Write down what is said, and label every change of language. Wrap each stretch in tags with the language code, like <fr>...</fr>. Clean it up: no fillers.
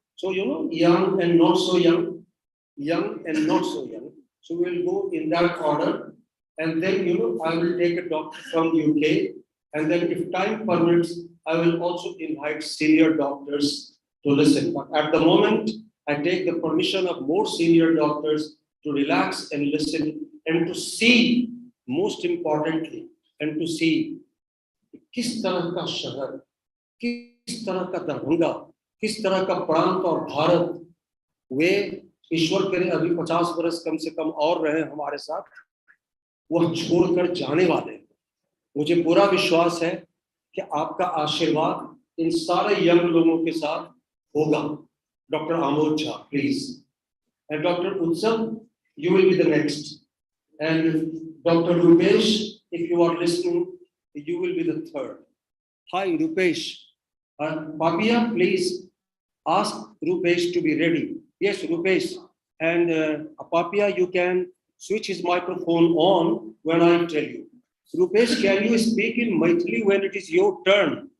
<en>So young and not so young, young and not so young. So we will go in that order, and then I will take a doctor from UK, and then if time permits, I will also invite senior doctors to listen. But at the moment, I take the permission of more senior doctors to relax and listen, and to see,</en> <hi>most importantly, and to see किस तरह का शहर, किस तरह का दरभंगा, किस तरह का प्रांत और भारत, वे ईश्वर करे अभी 50 वर्ष कम से कम और रहे हमारे साथ, वह छोड़कर जाने वाले हैं। मुझे पूरा विश्वास है कि आपका आशीर्वाद इन सारे यंग लोगों के साथ होगा।</hi> <en>Doctor Amod Jha, please, and doctor Utsav, you will be the next, and doctor Rupesh, if you are listening, you will be the third. Hi Rupesh, Papia, please ask Rupesh to be ready. Yes Rupesh, and Papia, you can switch his microphone on when I tell you. Rupesh, can you speak in Maithili when it is your turn?</en>